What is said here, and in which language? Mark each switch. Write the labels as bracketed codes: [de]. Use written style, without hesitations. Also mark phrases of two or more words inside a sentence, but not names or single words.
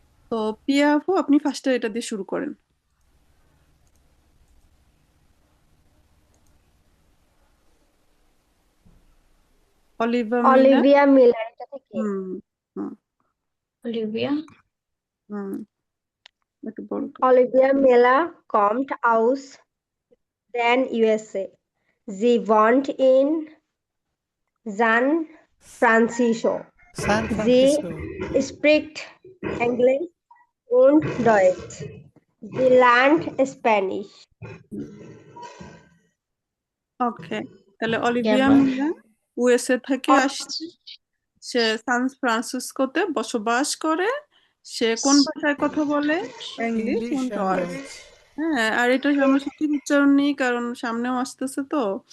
[bn] তো পিয়া আপু আপনি ফার্স্টে এটা দিয়ে শুরু করেন। অলিভার মিলার। অলিভিয়া মিলার এটা থেকে হুম হুম Olivia. হুম একটু বড় করে। [de] Olivia Miller kommt aus den USA. Sie wohnt in San Francisco. San Sie Francisco. spricht English und Deutsch. Sie lernt Spanish. [bn] ওকে, তাহলে অলিভিয়া Japan. মিলার ইউএসএ থেকে আসছে, সে সান ফ্রান্সিসকোতে বসবাস করে। সে কোন ভাষায় কথা বলে? ইংলিশ English এবং and ডয়েচ। Dutch. হ্যাঁ, আর এটা আমরা সঠিক উচ্চারণ নেই কারণ সামনেও আসতেছে তো।